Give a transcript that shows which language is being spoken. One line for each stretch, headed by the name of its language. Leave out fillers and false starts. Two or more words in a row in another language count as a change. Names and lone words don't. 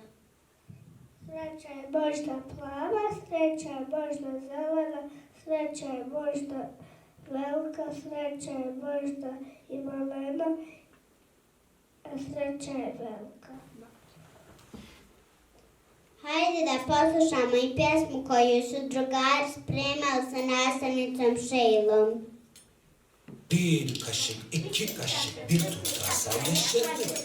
Bosnian: Sreća je možda plava, sreća je možda zelena, sreća je možda velika, sreća je možda i malena, a sreća je velika. Hajde da poslušamo i pjesmu koju su drugari spremali sa nastavnicom Šejlom.
Turkish: Bir kaşık, iki kaşık, bir tutarsa yaşadı.